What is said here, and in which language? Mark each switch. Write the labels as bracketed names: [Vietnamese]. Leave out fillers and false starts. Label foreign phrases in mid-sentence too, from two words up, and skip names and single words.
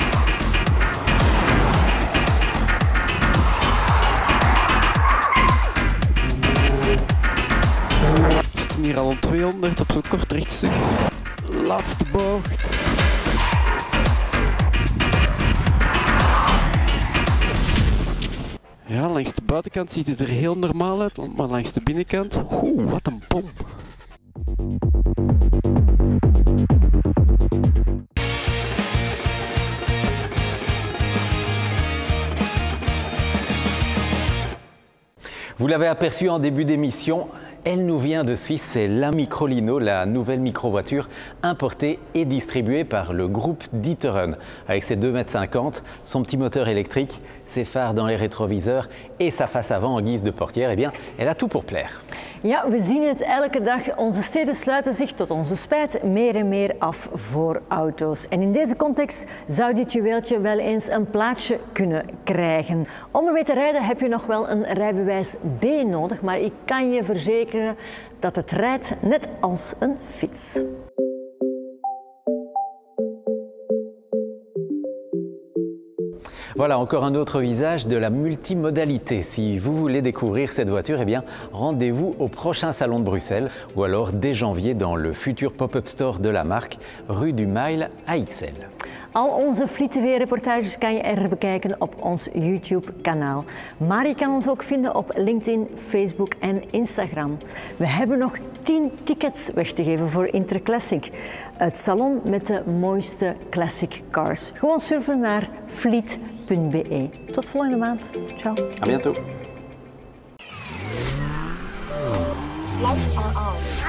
[Dutch] We zitten hier al om 200 op zo'n kort rechtstuk. Laatste bocht. Ja, langs de buitenkant ziet het er heel normaal uit, maar langs de binnenkant, wat een bom. [French] Vous l'avez aperçu en début d'émission, elle nous vient de Suisse, c'est la Microlino, la nouvelle micro-voiture importée et distribuée par le groupe D'Ieteren. Avec ses 2,50 m, son petit moteur électrique, ses phares dans les rétroviseurs et sa face avant en guise de portière, eh bien, elle a tout pour plaire. [Dutch] Ja, we zien het elke dag. Onze steden sluiten zich tot onze spijt meer en meer af voor auto's. En in deze context zou dit juweeltje wel eens een plaatsje kunnen krijgen. Om ermee te rijden heb je nog wel een rijbewijs B nodig, maar ik kan je verzekeren dat het rijdt net als een fiets. [French] Voilà encore un autre visage de la multimodalité. Si vous voulez découvrir cette voiture, eh bien, rendez-vous au prochain salon de Bruxelles ou alors dès janvier dans le futur [English] pop-up store [French] de la marque, rue du Mail à Ixelles. [Dutch] Al onze Fleet TV-reportages kan je herbekijken op ons YouTube-kanaal. Maar je kan ons ook vinden op LinkedIn, Facebook en Instagram. We hebben nog 10 tickets weg te geven voor Interclassic. Het salon met de mooiste [English] classic cars. [Dutch] Gewoon surfen naar fleet.be. Tot volgende maand. Ciao. [French] À bientôt. [English] Lights are on.